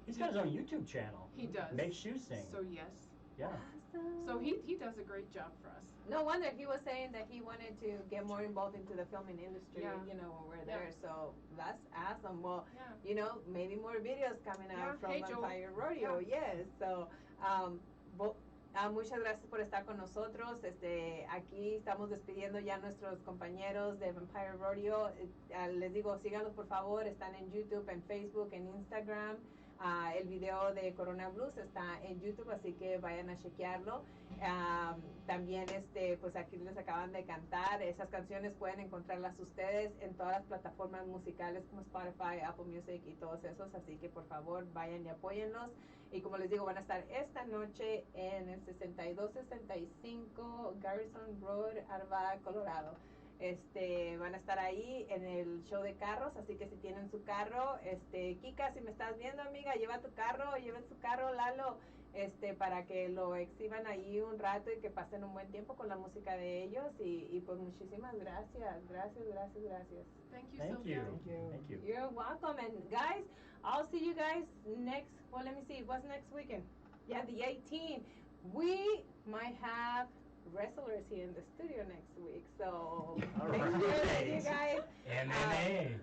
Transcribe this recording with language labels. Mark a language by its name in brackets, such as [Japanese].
[English] He's got his own YouTube channel. he does. Makes you sing. So yes, Yeah. Awesome. so he does a great job for us. No wonder he was saying that he wanted to get more involved into the filming industry, Yeah. you know, when we're Yeah. there. So that's awesome. Well, Yeah. you know, maybe more videos coming Yeah. out from Hey, Joel. Vampire Rodeo. Yes. [Spanish] So, muchas gracias por estar con nosotros. Aquí estamos despidiendo ya a nuestros compañeros de Vampire Rodeo. Les digo, síganos por favor. Están en YouTube, en Facebook, en Instagram. El video de Corona Blues está en YouTube, así que vayan a chequearlo. También, pues aquí les acaban de cantar. Esas canciones pueden encontrarlas ustedes en todas las plataformas musicales como Spotify, Apple Music y todos esos. Así que por favor vayan y apóyenlos. Y como les digo, van a estar esta noche en el 6265 Garrison Road, Arvada, Colorado. Van a estar ahí en el show de carros, así que si tienen su carro, Kika, si me estás viendo, amiga, lleven su carro, Lalo, para que lo exhiban ahí un rato y que pasen un buen tiempo con la música de ellos y pues muchísimas gracias. [English] Thank you, Thank Sylvia. you. Thank you. Thank you. You're welcome, and guys, I'll see you guys next, well, let me see, what's next weekend? Yeah, the 18th. We might have wrestlers here in the studio next week, so All make sure that you right. guys MMA.